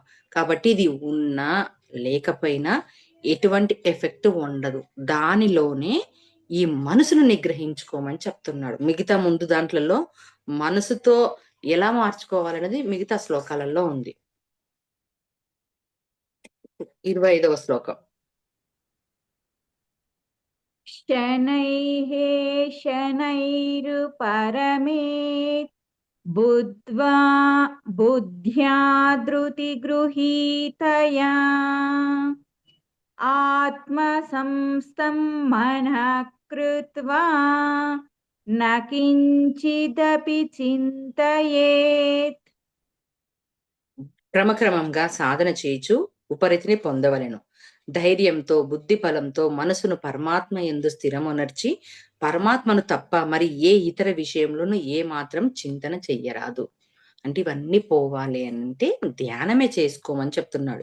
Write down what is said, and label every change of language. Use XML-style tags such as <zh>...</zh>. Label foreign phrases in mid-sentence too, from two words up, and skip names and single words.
<te>కాబట్టి ఇది ఉన్నా, లేకపోయినా ఎటువంటి ఎఫెక్ట్ ఉండదు. దానిలోనే ఈ మనసును నిగ్రహించుకోమని చెప్తున్నాడు. మిగతా ముందు దాంట్లలో మనసుతో ఎలా మార్చుకోవాలనేది మిగతా శ్లోకాలలో ఉంది. 25వ శ్లోకం.</te> <sa>शनैः शनैरुपरमेत् बुद्ध्वा बुद्ध्या धृतिगृहीतया आत्मसंस्थं मनः कृत्वा न किञ्चिदपि चिन्तयेत्.</sa> <te>క్రమక్రమంగా సాధన చేయుచు ఉపరితిని పొందవలెను. ధైర్యంతో, బుద్ధి బలంతో మనసును పరమాత్మ యందు స్థిరమునర్చి, పరమాత్మను తప్ప మరి ఏ ఇతర విషయంలోనూ ఏ మాత్రం చింతన చెయ్యరాదు. అంటే ఇవన్నీ పోవాలి అంటే ధ్యానమే చేసుకోమని చెప్తున్నాడు.</te>